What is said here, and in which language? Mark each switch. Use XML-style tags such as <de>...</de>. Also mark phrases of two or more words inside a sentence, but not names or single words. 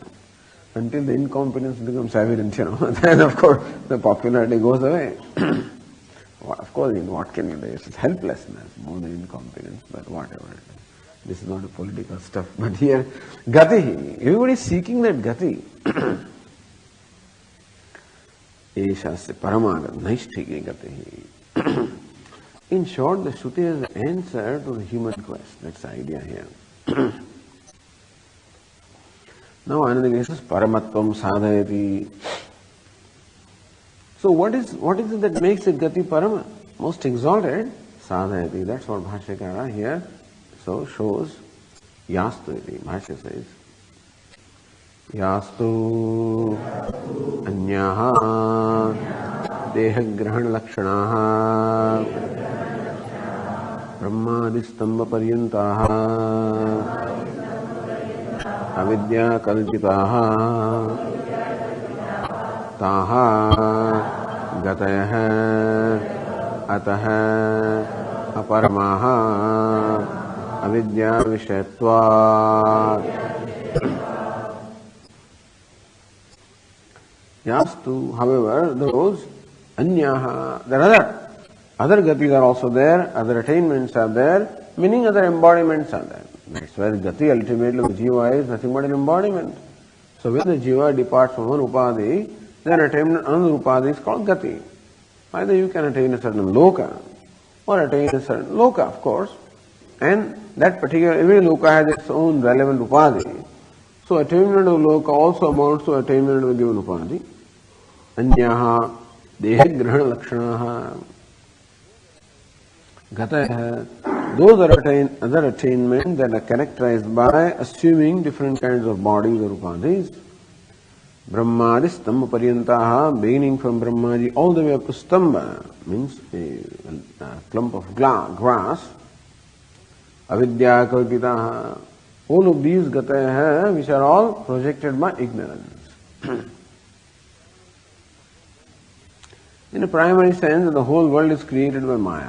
<en>Until the incompetence becomes evident, then of course the popularity goes away. Of course, what can you do? It's helplessness more than incompetence, but whatever. This is not a political stuff. But here, gati, everybody is seeking that gati.</en> <sa>एषास्य परमागत् नैष्ठिकी गति.</sa> <en>In short, the Shruti is the answer to the human quest. That's the idea here. Now another case is</en> <sa>परमत्वं साधयति.</sa> <en>So what is it that makes it</en> <sa>गति परम?</sa> <en>Most exalted sadhayati. That's what Bhashyakara here so shows.</en> <sa>यस्तु इति.</sa> <en>Bhashya says.</en> <sa>यस्तु अन्याः देहग्रहण लक्षणाः ब्रह्मादिस्तम्ब पर्यन्ताः अविद्या कल्पिताः ताः गतयः अतः अपराः अविद्या विषयत्वात्. Yastu,</sa> <en>however, those anyaha, there are other gatis are also there, other attainments are there, meaning other embodiments are there. That's where gati ultimately the jiva is nothing but an embodiment. So when the jiva departs from one upadhi, then attainment another upadhi is called gati. Either you can attain a certain loka or attain a certain loka, of course, and that particular, every loka has its own relevant upadhi. So attainment of loka also amounts to attainment of a given upadhi.</en> <sa>अन्याः देहग्रहण लक्षणाः गतयः.</sa> <en>Those are other attainments that are characterized by assuming different kinds of bodies or upadhis.</en> <sa>ब्रह्मादि स्तम्ब पर्यन्ताः,</sa> <en>beginning from Brahmaji all the way up to stamba, means a clump of grass.</en> <sa>अविद्या कल्पिताः.</sa> <en>All of these gataya which are all projected by ignorance. In a primary sense, the whole world is created by Maya.</en>